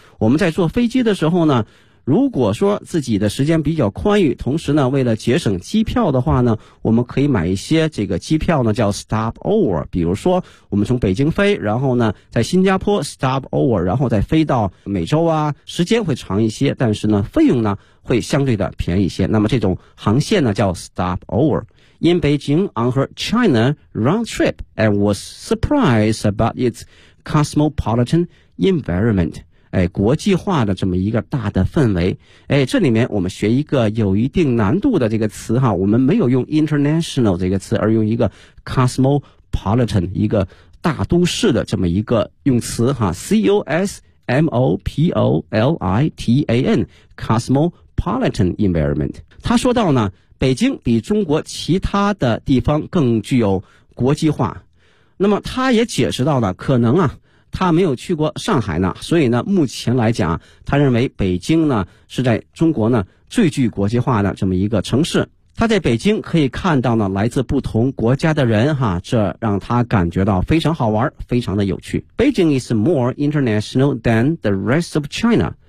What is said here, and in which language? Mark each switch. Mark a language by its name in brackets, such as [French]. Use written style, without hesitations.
[Chinese] 我们在坐飞机的时候呢，如果说自己的时间比较宽裕，同时呢为了节省机票的话呢，我们可以买一些这个机票呢叫 stop over。比如说我们从北京飞，然后呢在新加坡 stop over， 然后再飞到美洲啊，时间会长一些，但是呢费用呢会相对的便宜一些。那么这种航线呢叫 stop over。 [English] In Beijing on her China round trip and was surprised about its cosmopolitan environment. [Chinese] 哎，国际化的这么一个大的氛围。哎，这里面我们学一个有一定难度的这个词哈，我们没有用 international 这个词，而用一个 cosmopolitan， 一个大都市的这么一个用词哈， cosmopolitan， cosmopolitan environment。他说到呢，北京比中国其他的地方更具有国际化。那么他也解释到了，可能啊他没有去过上海呢，所以呢目前来讲他认为北京呢是在中国呢最具国际化的这么一个城市。他在北京可以看到呢来自不同国家的人哈，这让他感觉到非常好玩，非常的有趣。 [English] Beijing is more international than the rest of China.